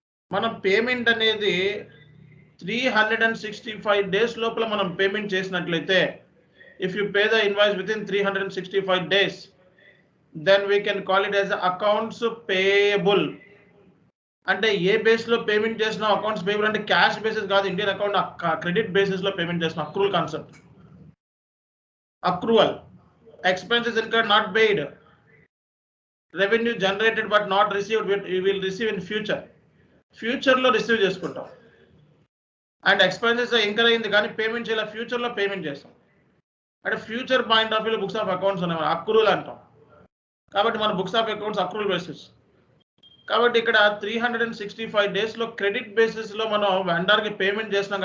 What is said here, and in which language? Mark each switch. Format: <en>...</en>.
<te>మనం పేమెంట్ అనేది 365 డేస్ లోపల మనం పేమెంట్ చేసినట్లయితే,</te> <en>If you pay the invoice within 365 days, then we can call it as accounts payable.</en> <te>అంటే ఏ బేస్లో పేమెంట్ చేసిన అకౌంట్స్ పేయబుల్ అంటే క్యాష్ బేసిస్ కాదు, ఇండియన్ అకౌంట్ క్రెడిట్ బేసిస్లో పేమెంట్ చేసిన accrual concept.</te> <en>accrual, expenses incurred not paid, revenue generated but not received, we will receive in future</en> <te>లో receive చేసుకుంటాం. And expenses incur అయింది కానీ పేమెంట్ చేయాలి, ఫ్యూచర్లో పేమెంట్ చేస్తాం. అంటే ఫ్యూచర్ పాయింట్ ఆఫ్ వ్యూలో బుక్స్ ఆఫ్ అకౌంట్స్ ఉన్నాయి, అక్రూవల్ అంటాం. కాబట్టి మన books of accounts accrual basis. కాబట్టి ఇక్కడ 365 డేస్లో క్రెడిట్ బేసిస్లో మనం వెండర్కి పేమెంట్ చేస్తున్నాం.</te>